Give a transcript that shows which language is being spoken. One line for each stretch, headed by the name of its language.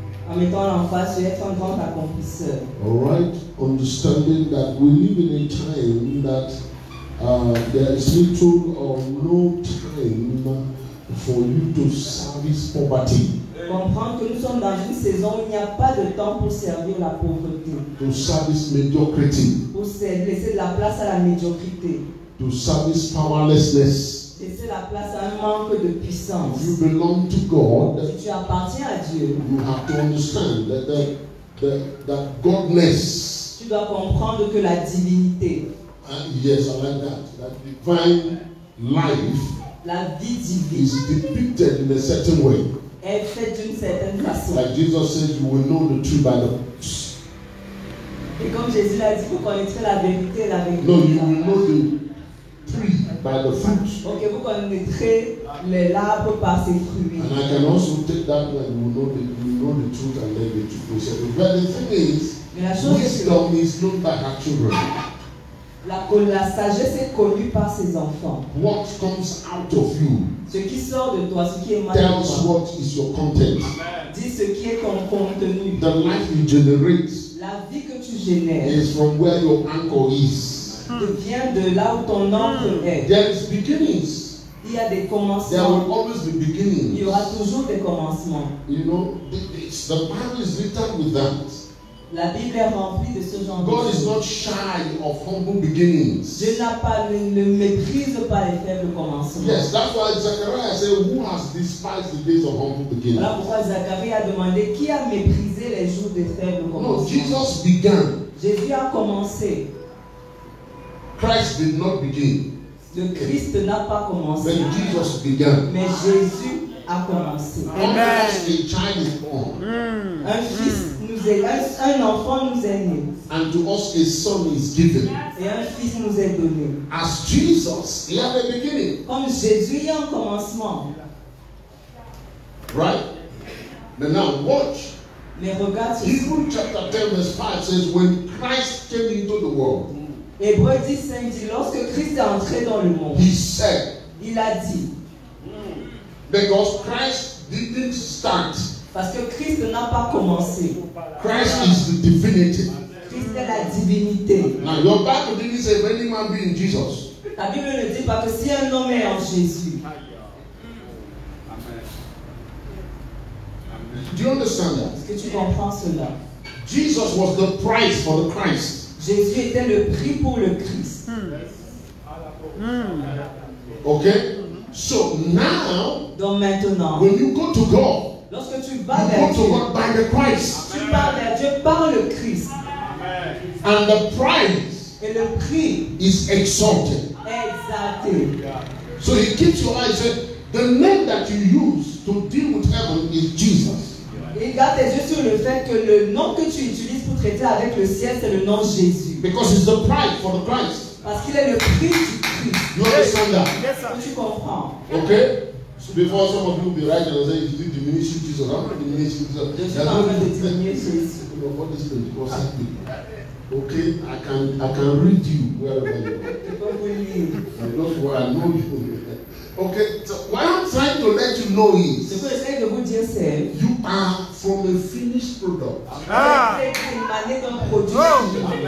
French: En mettant l'emphase sur être un grand accomplisseur.
English: Alright, understanding that we live in a time that there is little or no time for you to service poverty.
French: Comprendre que nous sommes dans une saison où il n'y a pas de temps pour servir la pauvreté.
English: To service mediocrity.
French: Pour laisser de la place à la médiocrité.
English: To service powerlessness.
French: Laisser la place à un manque de puissance.
English: If you belong to God,
French: si tu appartiens à Dieu,
English: you have to understand that godness.
French: Tu dois comprendre que la divinité.
English: Yes, I like that. That divine life.
French: La vie divine.
English: Is depicted in a certain way.
French: Est faite d'une certaine façon.
English: Like Jesus said, you will know the truth by the books.
French: Et comme Jésus l'a dit, vous connaîtrez la vérité et la vérité.
English: No, you will know the tree by the fruit.
French: Ok, vous connaîtrez l'arbre par ses fruits.
English: And I can also take that one. You will know the truth and then the truth will set you. But the thing is, wisdom is known by her children.
French: La sagesse est connue par ses enfants.
English: What comes out of you,
French: ce qui sort de toi, ce qui est mal de
English: tells
French: toi,
English: what is your content.
French: Dit ce qui est ton contenu.
English: The life you generate,
French: la vie que tu génères,
English: is from where your anchor is.
French: Vient de là où ton ancre est.
English: There is beginnings.
French: Il y a des commencements.
English: There will always be beginnings.
French: Il y aura toujours des commencements.
English: You know, the Bible is written with that.
French: La Bible est remplie de ce genre de
English: God
French: choses.
English: is not shy of humble beginnings.
French: Dieu ne méprise pas les faibles commencements.
English: Yes, that's why Zechariah said, "Who has despised the days of humble beginnings?"
French: Voilà pourquoi Zacharie a demandé qui a méprisé les jours des faibles commencements.
English: No, Jesus began.
French: Jésus a commencé.
English: Christ did not begin.
French: Le Christ n'a pas commencé.
English: When Jesus began.
French: Mais Jésus a commencé.
English: Amen. A child is born.
French: Un fils nous est, un enfant nous est né.
English: And to us a son is given.
French: Et un fils nous est donné.
English: As Jesus, he had a beginning.
French: Comme Jésus, il y a un commencement.
English: Right? But now watch.
French: Mais regarde ceci.
English: Hebrews chapter 10 verse 5 says, when Christ came into the world,
French: Hébreux 10:5 dit, lorsque Christ est entré dans le monde,
English: he said,
French: il a dit,
English: because Christ didn't start.
French: Parce que Christ n'a pas commencé.
English: Christ is the divinity.
French: Christ est la divinité.
English: Now your Bible didn't say if any man be in Jesus.
French: La Bible ne dit pas que si un homme est en Jésus.
English: Do you understand that?
French: Est-ce que tu comprends cela?
English: Jesus was the price for the Christ.
French: Jésus était le prix pour le Christ.
English: Okay? So now,
French: donc maintenant,
English: when you go to God,
French: lorsque tu vas
English: you
French: vers
English: go to
French: Dieu,
English: God by the Christ.
French: tu vas vers Dieu par le Christ.
English: And the price
French: Et le prix
English: is exalted.
French: est exalté.
English: So he keeps your eyes said, the name that you use to deal with heaven is Jesus.
French: Et garde tes yeux sur le fait que le nom que tu utilises pour traiter avec le ciel, c'est le nom Jésus.
English: Because it's the price for the Christ.
French: Parce qu'il est le prix du Christ.
English: You understand that?
French: Est-ce que tu comprends?
English: Okay? So before some of you will be right and say, you did diminishing Jesus. I'm not diminishing Jesus.
French: Je suis en train de diminuer Jésus.
English: What is Pentecostal thing? Okay, I can read you wherever you are.
French: Je peux vous lire.
English: And that's why I know you. Okay, so what I'm trying to let you know
French: Ce
English: is
French: que j'essaie de vous dire, c'est
English: you are from a finished product.
French: vous êtes émané d'un produit fini.